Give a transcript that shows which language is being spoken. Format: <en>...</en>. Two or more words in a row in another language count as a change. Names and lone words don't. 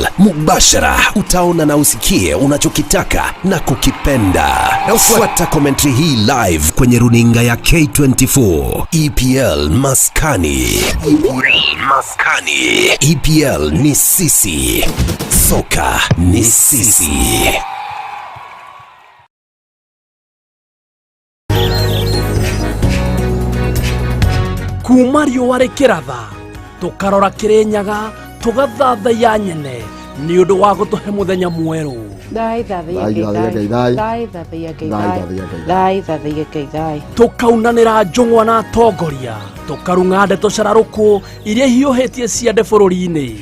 <sw>Mubashara utaona na usikie unachokitaka na kukipenda. Na ufuata commentary hii live kwenye runinga ya K24. EPL Maskani. EPL ni sisi. Soka ni sisi.</sw> <ki>Kumario warekeratha tukarora kirenyaga tugathatha ya nyene ni undu wa gutuhe muthenya mweru tukaunanira njung'wa na atongoria tukarunga ndeto cararuku iria hiuhitie ciande bururi-ini</ki>